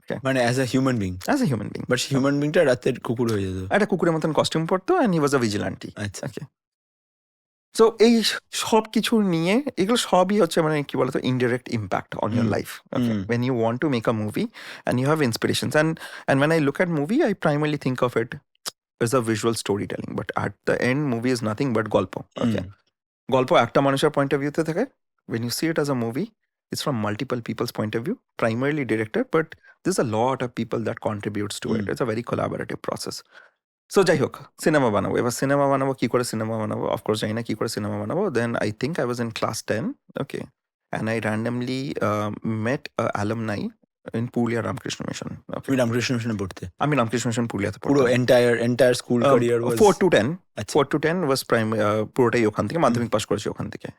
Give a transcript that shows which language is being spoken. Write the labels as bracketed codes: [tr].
[en] মানে as a human being. But human বিংটা [bn] রাতের কুকুর হয়ে যেত, একটা কুকুরের মতন কস্টিউম পরতো, [en] And he was a vigilante. [bn] আচ্ছা, [en] so [bn] এই সব কিছু নিয়ে এগুলো সবই হচ্ছে মানে কি বলতো [en] Indirect impact on your life when you want to make a movie and you have inspirations. And when I look at movie, I primarily think of it as a visual storytelling. But at the end, movie is nothing but [bn] গল্প। Okay, গল্প একটা মানুষের point of ভিউতে থাকে। [en] When you see it as a movie, it's from multiple people's point of view, primarily director, but there's a lot of people that contributes to it. It's a very collaborative process. [bn] So যাই হোক, cinema বানাবো। এবার cinema বানাবো, কি করে cinema বানাবো? Of course জানি না কি করে সিনেমা বানাবো। [en] Then I think I was in class 10, okay, and I randomly met a alumni in Purulia Ramakrishna Mission. Okay, [bn] তুমি রামকৃষ্ণ মিশনে পড়তে? আমি রামকৃষ্ণ মিশন পুরুলিয়াতে পুরো পড়তাম। [en] entire school career was 4 to 10 [bn] আচ্ছা [en] 4 to 10 was [bn] পুরোটাই ওখান থেকে, মাধ্যমিক পাস করেছি ওখান থেকে।